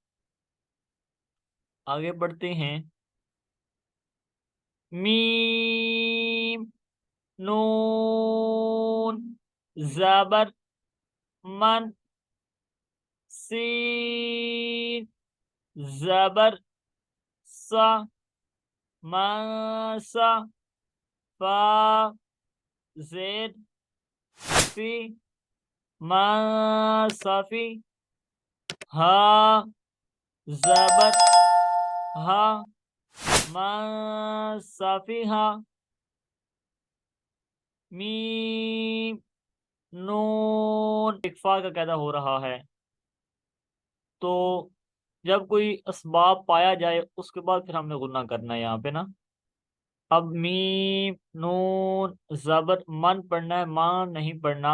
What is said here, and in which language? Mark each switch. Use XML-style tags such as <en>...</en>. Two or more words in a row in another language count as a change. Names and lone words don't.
<hi>आगे बढ़ते हैं। मीम नून ज़बर मन सीन ज़बर सा मासा फा ज़ेड फी मासफी हा ज़बर हा मासफिहा मीम नून इक्फा का कैदा हो रहा है। तो जब कोई असबाब पाया जाए उसके बाद फिर हमने गुन्ना करना है यहाँ पे ना। अब मीम नून ज़बर मन पढ़ना है, मान नहीं पढ़ना।</hi>